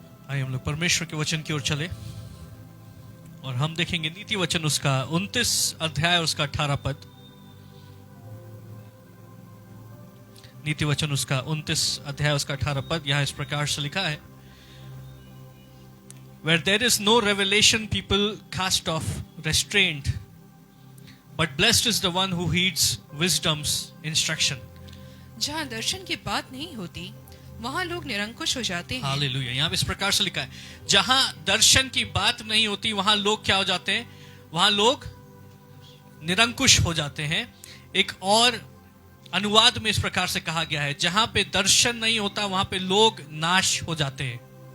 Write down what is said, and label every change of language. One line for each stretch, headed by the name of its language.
Hindi: आइए हम लोग परमेश्वर के वचन की ओर चले और हम देखेंगे नीति वचन उसका 29 अध्याय उसका 18 पद। नीति वचन उसका 29 अध्याय उसका 18 पद यहां इस प्रकार से लिखा है,
English: Where there is no revelation, people cast off restraint, but blessed is the one who heeds wisdom's instruction.
Hindi: जहाँ दर्शन की बात नहीं होती वहाँ लोग निरंकुश हो जाते हैं। हालेलुया। यहाँ इस प्रकार से लिखा है, जहां दर्शन की बात नहीं होती वहां लोग क्या हो जाते हैं? वहां लोग निरंकुश हो जाते हैं। एक और अनुवाद में इस प्रकार से कहा गया है, जहां पे दर्शन नहीं होता वहां पे लोग नाश हो जाते हैं।